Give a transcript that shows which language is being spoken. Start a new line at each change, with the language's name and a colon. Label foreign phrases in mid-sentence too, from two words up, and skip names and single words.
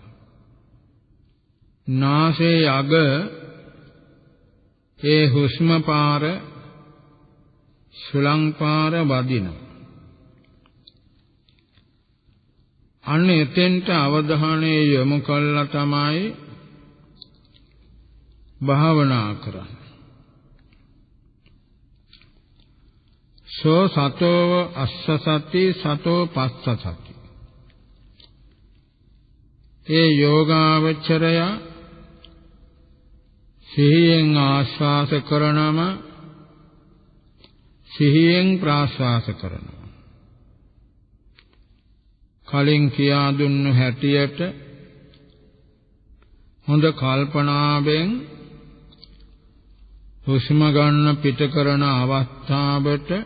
Sinhala: නාසයේ අග ඒ හුස්ම පාර සුලං පාර වදින අන්න එතෙන්ට අවධානය යොමු කළා තමයි භාවනා කරන්න.
Pali: සෝ සතෝ අස්ස සති සතෝ පස්ස සති.
Sinhala: ඒ යෝගාවචරය සිහියෙන් ආශ්වාස කරනම සිහියෙන් ප්‍රාශ්වාස කරනවා. කලින් කියා දුන්නු හැටියට හොඳ කල්පනාවෙන් හුස්ම ගන්න පිට කරන අවස්ථාවට